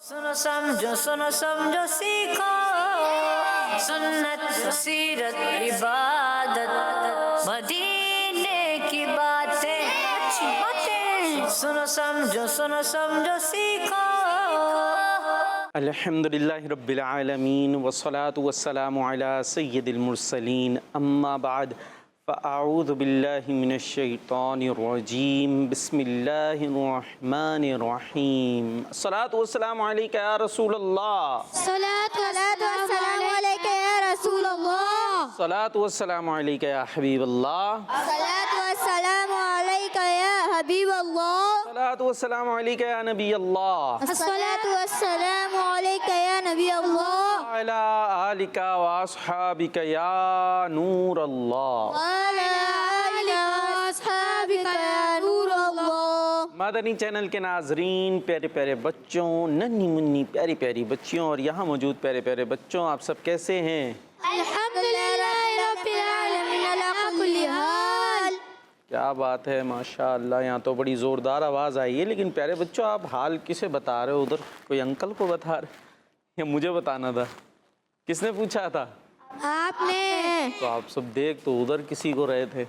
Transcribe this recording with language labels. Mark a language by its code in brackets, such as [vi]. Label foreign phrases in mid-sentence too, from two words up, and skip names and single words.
[hi] सुनो समझो सीखो सुन्नत सीरत इबादत मदीने की बातें अच्छी बातें सुनो समझो सीखो। [ar] الحمد لله رب العالمين والصلاة والسلام على سيد المرسلين أما بعد فأعوذ بالله من الشيطان الرجيم بسم الله الرحمن الرحيم الصلاة والسلام عليك يا رسول الله صلاة والسلام عليك يا رسول الله صلاة والسلام عليك يا حبيب الله صلاة والسلام عليك يا حبيب الله صلاة والسلام عليك يا نبي الله الصلاة والسلام عليك يا نبي الله على آلك وأصحابك يا نور الله وعلى آلك وأصحابك يا نور الله. [hi] मदनी चैनल के नाजरीन, प्यारे प्यारे बच्चों, नन्ही मुन्नी प्यारी प्यारी बच्चियों और यहाँ मौजूद प्यारे प्यारे बच्चों, आप सब कैसे हैं? [ar] الحمد لله رب العالمين على كل حال. [hi] क्या बात है, माशाअल्लाह। यहाँ तो बड़ी ज़ोरदार आवाज़ आई है, लेकिन प्यारे बच्चों आप हाल किसे बता रहे हो? उधर कोई अंकल को बता रहे या मुझे बताना था? किसने पूछा था? आपने। तो आप सब देख तो उधर किसी को रहे थे।